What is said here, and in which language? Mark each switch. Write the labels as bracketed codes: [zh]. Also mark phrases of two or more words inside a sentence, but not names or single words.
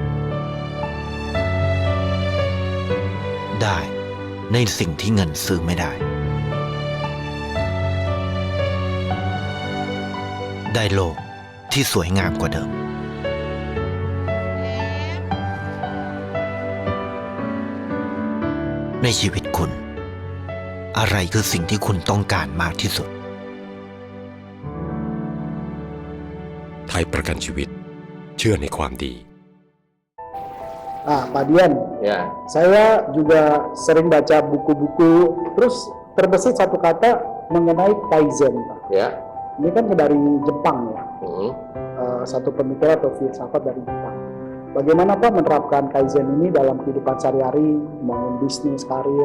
[th] ได้ในสิ่งที่เงินซื้อไม่ได้ ได้โลกที่สวยงามกว่าเดิม ในชีวิตคุณ อะไรคือสิ่งที่คุณต้องการมากที่สุด ไทยประกันชีวิตเชื่อในความดี [id] Pak Dian, Ya, saya juga sering baca buku-buku, terus terbesit satu kata mengenai Kaizen, Pak. ya. Ini kan dari Jepang ya, Hmm. satu pemikiran atau filsafat dari Jepang. Bagaimana Pak menerapkan Kaizen ini dalam kehidupan sehari-hari, membangun bisnis, karir?